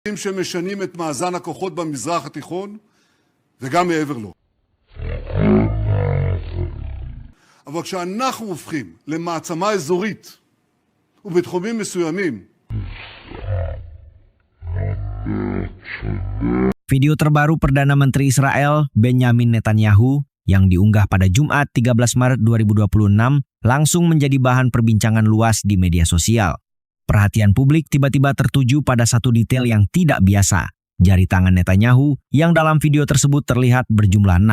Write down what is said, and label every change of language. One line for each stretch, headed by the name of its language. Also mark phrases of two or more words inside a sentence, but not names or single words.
Hebrew: שמשנים את מאזן הכוחות במזרח התיכון וגם מעבר לו. אבל כשאנחנו הופכים למעצמה אזורית ובתחומים מסוימים,
Indonesian: Video terbaru Perdana Menteri Israel Benjamin Netanyahu yang diunggah pada Jumat 13 Maret 2026 langsung menjadi bahan perbincangan luas di media sosial. Perhatian publik tiba-tiba tertuju pada satu detail yang tidak biasa, jari tangan Netanyahu yang dalam video tersebut terlihat berjumlah 6.